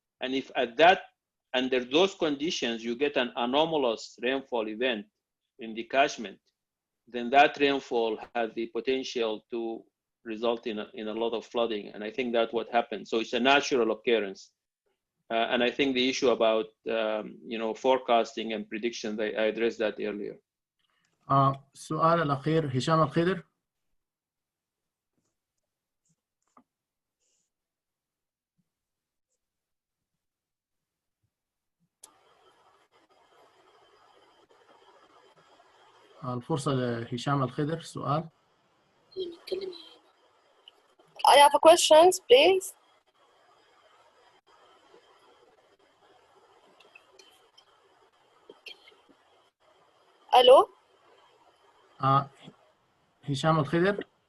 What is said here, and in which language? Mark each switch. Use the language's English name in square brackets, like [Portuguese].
[English] And if under those conditions, you get an anomalous rainfall event in the catchment, then that rainfall has the potential to result in a lot of flooding. And I think that's what happened. So it's a natural occurrence. And I think the issue about, forecasting and predictions, I addressed that earlier. [Arabic] السؤال الأخير هشام الخضر. الفرصة لهشام الخضر سؤال. [English] I have a question, please. Hello? [Arabic] هشام الخضر.